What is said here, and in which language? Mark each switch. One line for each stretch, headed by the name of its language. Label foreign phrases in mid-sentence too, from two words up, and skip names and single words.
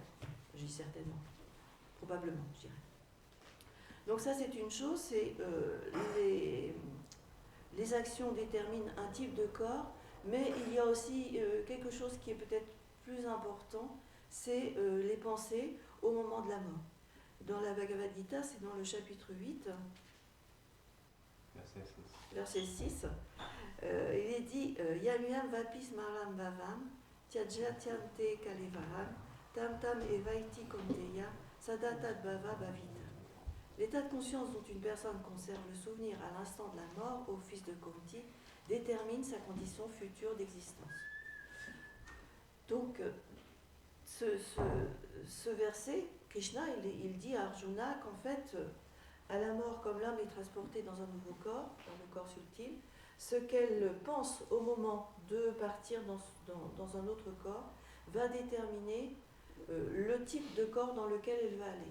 French: Je dis certainement, probablement, je dirais. Donc ça c'est une chose, c'est les actions déterminent un type de corps, mais il y a aussi quelque chose qui est peut-être plus important, c'est les pensées au moment de la mort. Dans la Bhagavad Gita, c'est dans le chapitre 8, verset 6, il est dit
Sanskrit: यं यं वापि स्मरन् भावं त्यजत्यन्ते कलेवरम् तं तम् एवैति कौन्तेय सदा तद् भाव भावितः.
French: L'état de conscience dont une personne conserve le souvenir à l'instant de la mort au fils de Kunti détermine sa condition future d'existence. Donc, ce verset, Krishna, il dit à Arjuna qu'en fait, à la mort, comme l'âme est transportée dans un nouveau corps, dans le corps subtil, ce qu'elle pense au moment de partir dans un autre corps va déterminer le type de corps dans lequel elle va aller.